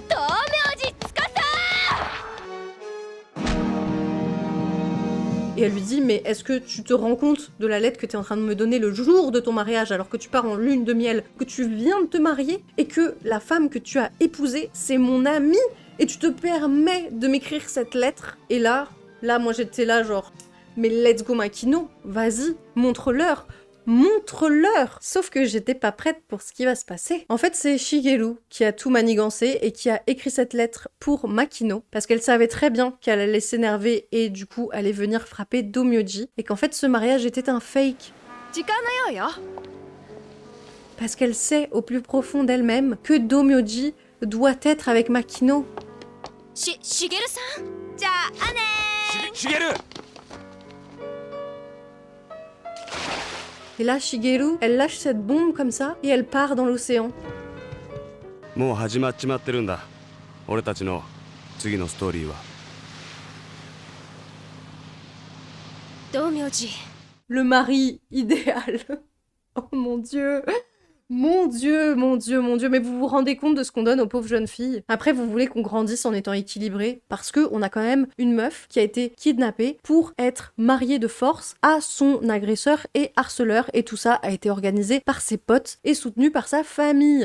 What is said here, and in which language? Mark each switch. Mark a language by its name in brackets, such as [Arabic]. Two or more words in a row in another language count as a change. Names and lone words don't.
[French] Et elle lui dit, mais est-ce que tu te rends compte de la lettre que tu es en train de me donner le jour de ton mariage, alors que tu pars en lune de miel, que tu viens de te marier, et que la femme que tu as épousée, c'est mon amie, et tu te permets de m'écrire cette lettre? Et là, moi j'étais là genre, mais [English] let's go [French] Makino, vas-y, montre-leur. Sauf que j'étais pas prête pour ce qui va se passer. En fait, c'est Shigeru qui a tout manigancé et qui a écrit cette lettre pour Makino, parce qu'elle savait très bien qu'elle allait s'énerver et du coup allait venir frapper Domyoji, et qu'en fait ce mariage était un fake. Parce qu'elle sait au plus profond d'elle-même que Domyoji doit être avec Makino. Shigeru-san, Shigeru! Et là, Shigeru, elle lâche cette bombe comme ça, et elle part dans l'océan. [Japanese] もう始まっちまってるんだ。俺たちの次のストーリーは。 [French] Domyoji. Le mari idéal. Oh mon dieu. Mon dieu, mais vous vous rendez compte de ce qu'on donne aux pauvres jeunes filles? Après, vous voulez qu'on grandisse en étant équilibré, parce que on a quand même une meuf qui a été kidnappée pour être mariée de force à son agresseur et harceleur, et tout ça a été organisé par ses potes et soutenu par sa famille.